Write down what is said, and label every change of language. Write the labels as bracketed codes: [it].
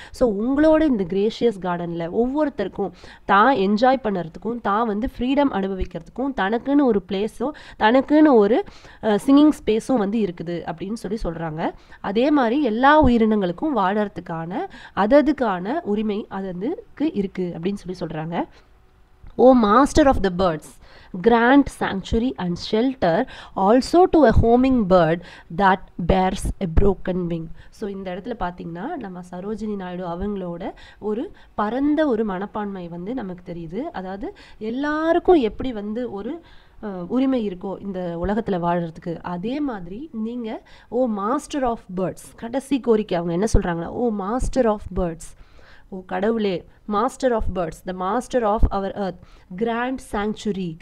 [ta] So உங்களோட இந்த gracious கார்டனில் ஒவ்வொருத்தருக்கும் தான் என்ஜாய் பண்ணுறதுக்கும், தான் வந்து ஃப்ரீடம் அனுபவிக்கிறதுக்கும் தனக்குன்னு ஒரு பிளேஸும் தனக்குன்னு ஒரு சிங்கிங் ஸ்பேஸும் வந்து இருக்குது அப்படின்னு சொல்கிறாங்க. அதே மாதிரி எல்லா உயிரினங்களுக்கும் வாழறதுக்கான அதுக்கான உரிமை அதுக்கு இருக்குது அப்படின்னு சொல்கிறாங்க. [en] Oh master of the birds, grant sanctuary and shelter also to a homing bird that bears a broken wing. [ta] So இந்த இடத்துல பார்த்தீங்கன்னா நம்ம சரோஜினி நாயுடு அவங்களோட ஒரு பரந்த ஒரு மனப்பான்மை வந்து நமக்கு தெரியுது. அதாவது எல்லாருக்கும் எப்படி வந்து ஒரு உரிமை இருக்கோ இந்த உலகத்தில் வாழறதுக்கு, அதே மாதிரி நீங்கள் [en] oh master of birds, [ta] கடைசி கோரிக்கை அவங்க என்ன சொல்கிறாங்கன்னா, ஓ மாஸ்டர் ஆஃப் பேர்ட்ஸ், ஓ கடவுளே, master of birds, [en] The master of our earth, grant sanctuary.